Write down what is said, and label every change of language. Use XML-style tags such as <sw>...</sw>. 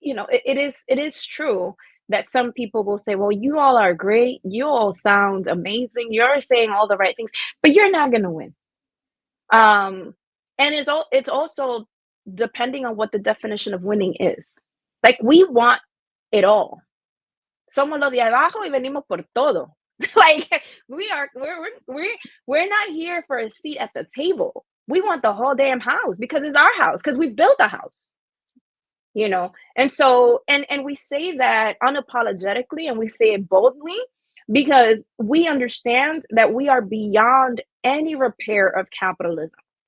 <en>it is true that some people will say, well, you all are great, you all sound amazing, you're saying all the right things, but you're not going to win. And it's also depending on what the definition of winning is. Like, we want it all.</en> <es>Somos los de abajo y venimos por todo.</es> <en>Like, we're not here for a seat at the table. We want the whole damn house because it's our house, because we built a house. And so, and we say that unapologetically, and we say it boldly, because we understand that we are beyond any repair of capitalism.</en>